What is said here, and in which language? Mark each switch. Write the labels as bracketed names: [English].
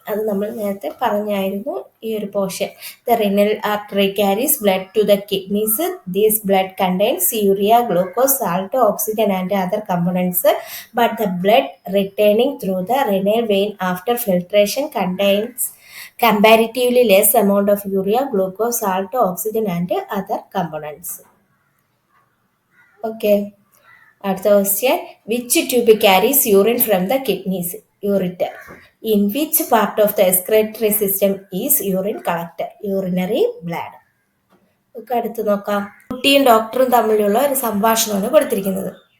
[Malayalam] അത് നമ്മൾ നേരത്തെ പറഞ്ഞായിരുന്നു ഈ ഒരു portion. [English] The renal artery carries blood to the kidneys. This blood contains urea, glucose, salt, oxygen and other components. But the blood returning through the renal vein after filtration contains comparatively less amount of urea, glucose, salt, oxygen and other components. Okay. അടുത്ത question, which tube carries urine from the kidneys? Ureter. In which part of the excretory system is urine collector? [Malayalam] Urinary bladder. ഒക്കെ അടുത്ത് നോക്കാം. കുട്ടിയും ഡോക്ടറും തമ്മിലുള്ള ഒരു സംഭാഷണമാണ് കൊടുത്തിരിക്കുന്നത്.